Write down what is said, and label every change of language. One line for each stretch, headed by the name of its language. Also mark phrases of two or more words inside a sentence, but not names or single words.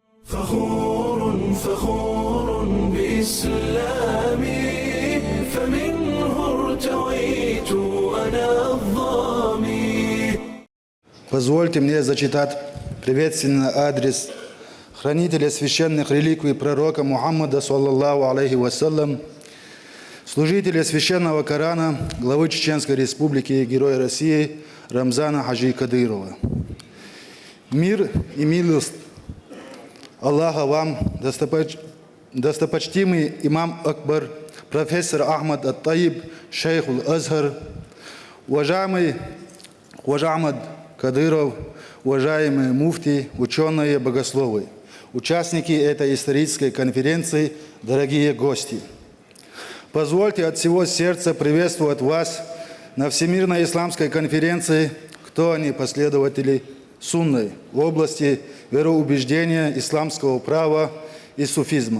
Arabic: فخور بإسلامي فمنه ارتويت أنا الضامي.
Russian: Позвольте мне зачитать приветственный адрес хранителя священных реликвий пророка Мухаммада,
Arabic: صلى الله عليه وسلم,
Russian: служителя священного Корана, главы Чеченской Республики, Героя России Рамзана Хаджи Кадырова. Мир и милость Аллаха вам, достопочтимый имам Акбар, профессор Ахмад ат-Таиб, шейх аль-Азхар, уважаемый Ахмад Кадыров, уважаемые муфти, ученые, богословы, участники этой исторической конференции, дорогие гости. Позвольте от всего сердца приветствовать вас на Всемирной исламской конференции, кто они последователи сунны в области вероубеждения, исламского права и суфизма.